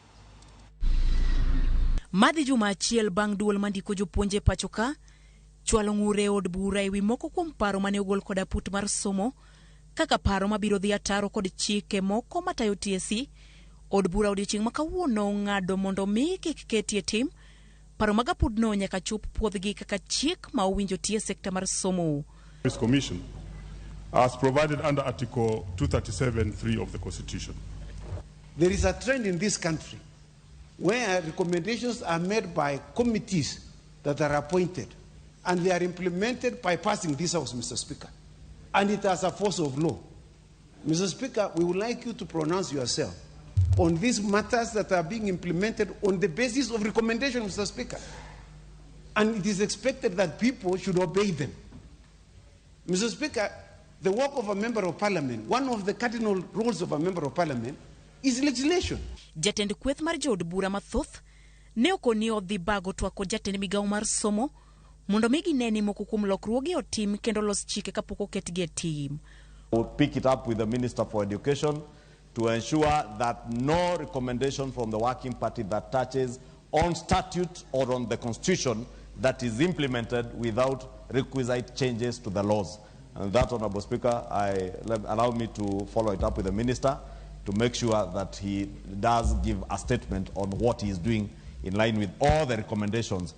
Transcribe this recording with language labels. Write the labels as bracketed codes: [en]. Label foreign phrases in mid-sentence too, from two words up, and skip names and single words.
[luo] Madhi juma achiel bang' duol mandiko jopuonje pachoka chwalo ng'ure od bura ewi moko kuom paro mane ogol kod aput mar somo kaka paro mabiro dhi ataro kod chike moko matayo TSC. Od bura odiochieng' ma kawuono ng'ado mondo mi kik ketie tim paro mag apudno nyaka chop puodhgi kaka chik ma owinjo tie sekta mar somo. [en] This commission as provided under Article 237(3) of the Constitution. There is a trend in this country where recommendations are made by committees that are appointed and they are implemented by passing this House, Mr. Speaker. And it has a force of law. Mr. Speaker, we would like you to pronounce yourself on these matters that are being implemented on the basis of recommendation, Mr. Speaker. And it is expected that people should obey them. Mr. Speaker, the work of a member of parliament, one of the cardinal roles of a member of parliament is legislation. [luo] Jatend kweth mar jod bura mathoth ne okoni odhi bago twako jatend migawo mar somo mondo mi gineni moko kuom lokruoge otim kendo los chike kapok oketgi e tim. [en] We'll pick it up with the Minister for Education to ensure that no recommendation from the working party that touches on statute or on the constitution that is implemented without requisite changes to the laws. And that, Honorable Speaker, allow me to follow it up with the Minister to make sure that he does give a statement on what he is doing in line with all the recommendations.